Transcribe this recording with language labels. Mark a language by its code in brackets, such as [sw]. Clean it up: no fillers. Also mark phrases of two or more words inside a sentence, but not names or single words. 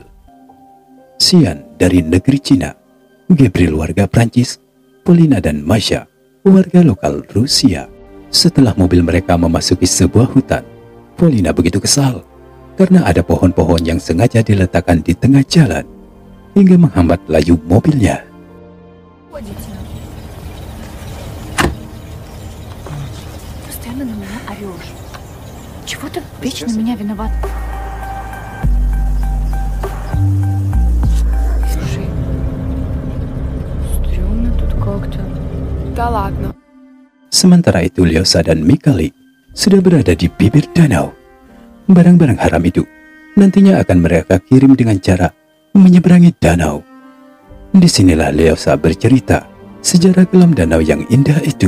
[id] Xian dari negeri Cina, Gabriel warga Prancis, Paulina dan Masha warga lokal Rusia. Setelah mobil mereka memasuki sebuah hutan, Paulina begitu kesal karena ada pohon-pohon yang sengaja diletakkan di tengah jalan hingga menghambat laju mobilnya. [ru] Постоянно на меня орешь. Чего ты вечно меня виноват? Слушай, стрёмно тут как-то. Да ладно. [id] Sementara itu Lyosa dan Mikhail sudah berada di bibir danau. Barang-barang haram itu nantinya akan mereka kirim dengan cara menyeberangi danau. Disinilah Lyosa bercerita sejarah kelam danau yang indah itu.